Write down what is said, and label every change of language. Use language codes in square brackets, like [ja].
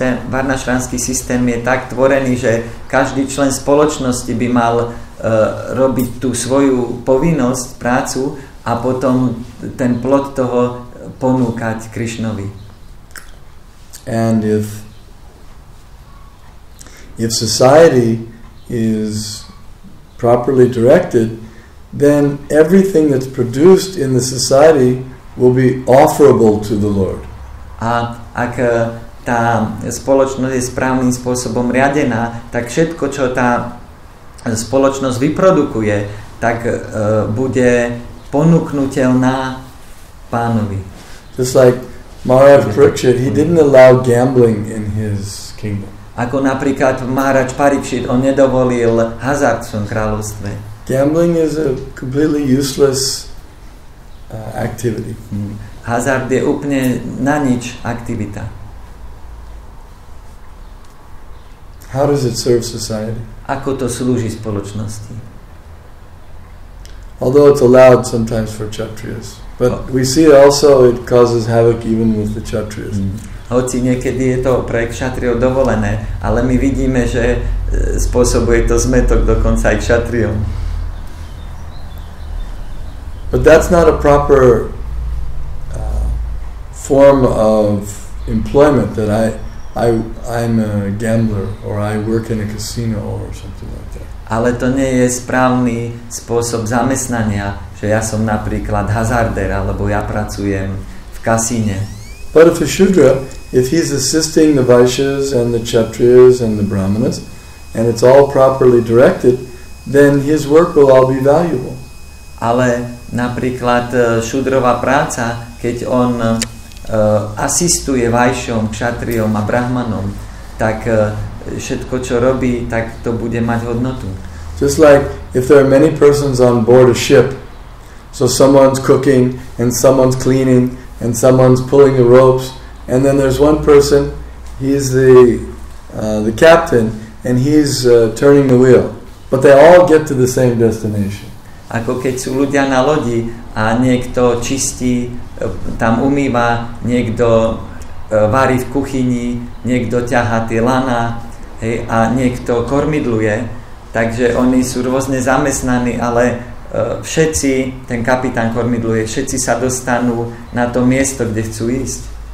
[sk] varnašranský systém je tak tvorený, že každý člen spoločnosti by mal robiť tú svoju povinnosť, prácu a potom ten plod toho ponúkať Krishnovi. [en] And if society is properly directed, then everything that's produced in the society will be offerable to the Lord. [sk] A ak tá spoločnosť je správnym spôsobom riadená, tak všetko, čo tá spoločnosť vyprodukuje, tak bude ponúknutelná Pánovi. [en] Just like Maharaj Parikshit, he didn't allow gambling in his kingdom. [sk] Ako napríklad Maharaj Parikshit, on nedovolil hazard v svojom kráľovstve. [en] Gambling is a completely useless activity. [sk] Hazard je úplne na nič aktivita. [en] How does it serve society? [sk] Ako to slúži spoločnosti? [en] Although it's allowed sometimes for Kshatriyas, but we see also it causes havoc even with the Kshatriyas. [sk] Hoci niekedy je to pre kšatriov dovolené, ale my vidíme, že spôsobuje to zmätok dokonca aj kšatriom. [en] But that's not a proper form of employment, that I'm a gambler or I work in a casino or something like that. [sk] Ale to nie je správny spôsob zamestnania, že ja som napríklad hazarder alebo ja pracujem v kasíne. [en] But if a Shudra, if he's assisting the Vaishyas and the Kshatriyas and the Brahmanas, and it's all properly directed, then his work will all be valuable. [sk] Ale napríklad šudrová práca, keď on asistuje Vajšom, Kshatriyom a Brahmanom, tak všetko, čo robí, tak to bude mať hodnotu. [en] Just like if there are many persons on board a ship, so someone's cooking and someone's cleaning and someone's pulling the ropes, and then there's one person, he's the captain, and he's turning the wheel. But they all get to the same destination. [sk] Ako keď sú ľudia na lodi a niekto čistí, tam umýva, niekto varí v kuchyni, niekto ťahá tie lana, hej, a niekto kormidluje, takže oni sú rôzne zamestnaní, ale všetci, ten kapitán kormidluje, všetci sa dostanú na to miesto, kde chcú ísť.